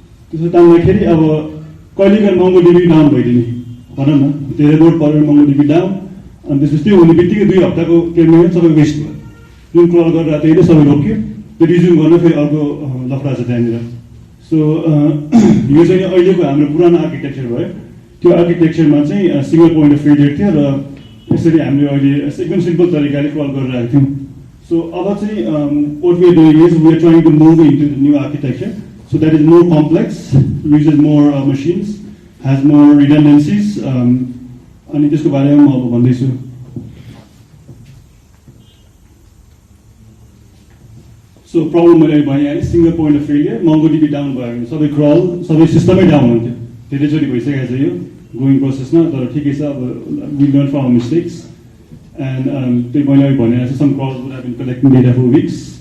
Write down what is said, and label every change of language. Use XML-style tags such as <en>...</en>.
<ne>त्यसो तान्दाखेरि अब कहिलेकाहीँ मोङ्गोडिबी डाउन भइदिने भनौँ न धेरै लोड परेर मोङ्गोडिबी डाउन अनि त्यसपछि त्यो हुने बित्तिकै 2 हप्ताको पेमेन्ट सबै वेस्ट भयो जुन क्रल गरेर त्यही नै सबै रोक्यो त्यो रिज्युम गर्न फेरि अर्को लफडा छ त्यहाँनिर सो यो चाहिँ अहिलेको हाम्रो पुरानो आर्किटेक्चर भयो त्यो आर्किटेक्चरमा चाहिँ सिङ्गल पोइन्ट अफ फेलियर थियो र यसरी हामीले अहिले एकदम सिम्पल तरिकाले क्रल गरिरहेको थियौँ सो अब चाहिँ</ne> <en>what we are doing is we are trying to move into the new architecture So that is more complex, uses more machines, has more redundancies.</en> <ne>अनि त्यसको बारेमा म अब भन्दैछु. So problem मैले भने single point of failure, MongoDB down भयो भने सबै क्रल, सबै सिस्टमै डाउन हुन्थ्यो. धेरैचोटि भइसकेको छ यो गोइङ प्रोसेसमा, तर ठिकै छ.</ne> <en>अब we learn from our mistakes and</en> <ne>त्यही मैले भने जस्तो</ne> <en>Some crawls would have been collecting data for weeks.</en>